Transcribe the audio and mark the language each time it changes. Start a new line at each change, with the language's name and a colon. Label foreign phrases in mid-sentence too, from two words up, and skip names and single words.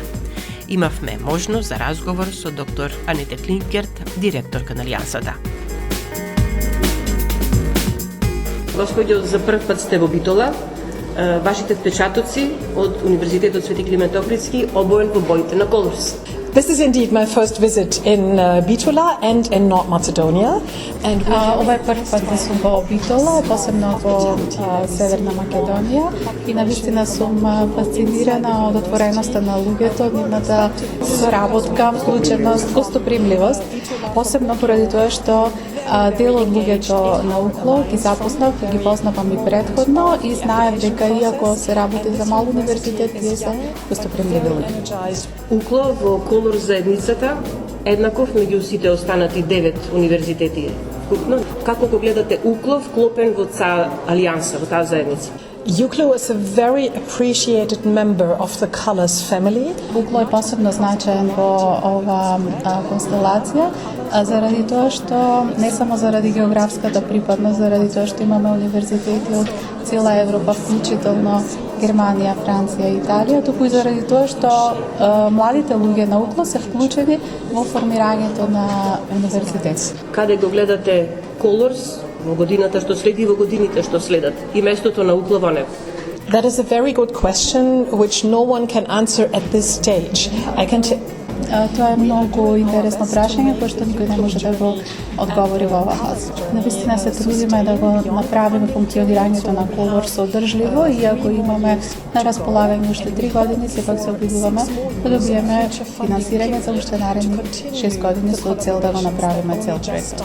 Macedonian: Имавме можност за разговор со доктор Анете Клинкерт, директорка на Алијансата. Господјо, за прв пат сте во Битола. Вашите впечатоци од Универзитетот Свети Климент Охридски обоен во боите на Колорс.
English: This is indeed my first visit in Bitola and in North Macedonia.
Macedonian: Ова е прв пат да сум во Битола, посебно во Северна Македонија и навистина сум фасцинирана од отвореноста на луѓето, нивната соработка, вклученост, гостопримливост, посебно поради тоа што дел од луѓето на Укло ги запознав, ги познавам и предходно и знаев дека иако се работи за мал универзитет, тие се гостопримливи луѓе. Укло во Колорс заедницата еднаков меѓу сите останати 9 универзитети вкупно. Како го гледате Укло вклопен во таа алијанса, во таа заедница?
English: UCLO is a very appreciated member of the Colors family.
Macedonian: Укло е посебно значаен во ова констелација, заради тоа што не само заради географската припадност, заради тоа што имаме универзитети од цела Европа, вклучително Германија, Франција и Италија, туку и заради тоа што младите луѓе на Укло се вклучени во формирањето на универзитет. Каде го гледате Колорс во годината што следи и во годините што следат и местото на Укло во него?
English: That is a very good question which no one can answer at this stage.
Macedonian: Тоа е многу интересно прашање, кој што никој не може да го одговори во оваа фаза. Навистина се трудиме да го направиме функционирањето на Колорс одржливо, иако имаме на располагање уште 3 години, сепак се обидуваме да добиеме финансирање за уште наредни 6 години со цел да го направиме цел проект.